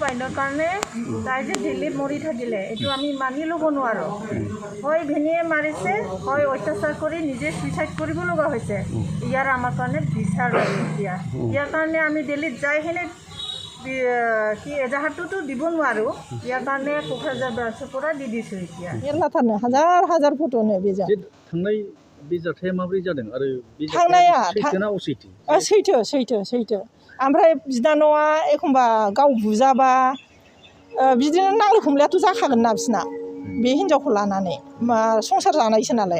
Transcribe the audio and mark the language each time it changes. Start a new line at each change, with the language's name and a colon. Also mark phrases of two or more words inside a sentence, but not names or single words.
Assamese: কাৰণে তাই যে দিল্লীত মৰি থাকিলে এইটো আমি মানি ল'ব নোৱাৰোঁ। হয় ভিনীয়ে মাৰিছে, হয় অত্যাচাৰ কৰি নিজে চুইচাইড কৰিব লগা হৈছে। ইয়াৰ আমাৰ কাৰণে বিচাৰ লাগে এতিয়া। ইয়াৰ কাৰণে আমি দিল্লীত যাই কিনে কি এজাহাৰটোতো দিব নোৱাৰোঁ। ইয়াৰ কাৰণে কোকৰাঝাৰ ব্ৰাঞ্চৰ পৰা দি দিছোঁ এতিয়া।
Bodo: मेरलाथारनो हाजार हाजार फट'नो बेजों थांनाय बे जाथाया माबोरै जादों आरो बे थांनाया सैथोना असैथो? सैथो ओमफ्राय बिनानावा एखमबा गाव बुजाबा बिदिनो नांलाय खमलायाथ' जाखागोन ना बिसिना बे हिन्जावखौ लानानै संसार जानायसो नालाय।